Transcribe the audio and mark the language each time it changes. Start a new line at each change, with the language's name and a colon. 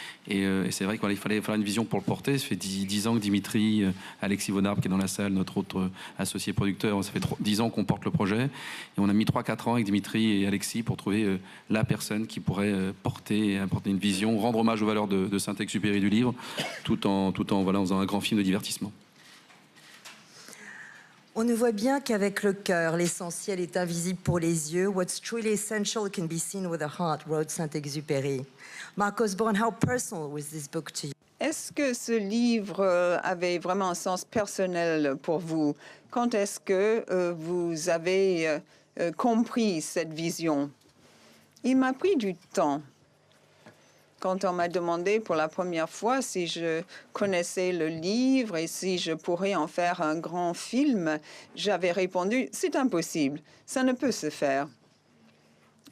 French: Et c'est vrai qu'il fallait une vision pour le porter. Ça fait 10 ans que Dimitri, Alexis Vonarp, qui est dans la salle, notre autre associé producteur, ça fait 10 ans qu'on porte le projet. Et on a mis 3-4 ans avec Dimitri et Alexis pour trouver la personne qui pourrait porter une vision, rendre hommage aux valeurs de Saint-Exupéry du livre, tout en faisant un grand film de divertissement. On ne voit bien qu'avec le cœur, l'essentiel est invisible pour les yeux.
English: What's truly essential can be seen with the heart, wrote Saint-Exupéry. Mark Osborne, how personal was this book to you?
French: Est-ce que ce livre avait vraiment un sens personnel pour vous? Quand est-ce que vous avez compris cette vision? Il m'a pris du temps. Quand on m'a demandé pour la première fois si je connaissais le livre et si je pourrais en faire un grand film, j'avais répondu « c'est impossible, ça ne peut se faire ».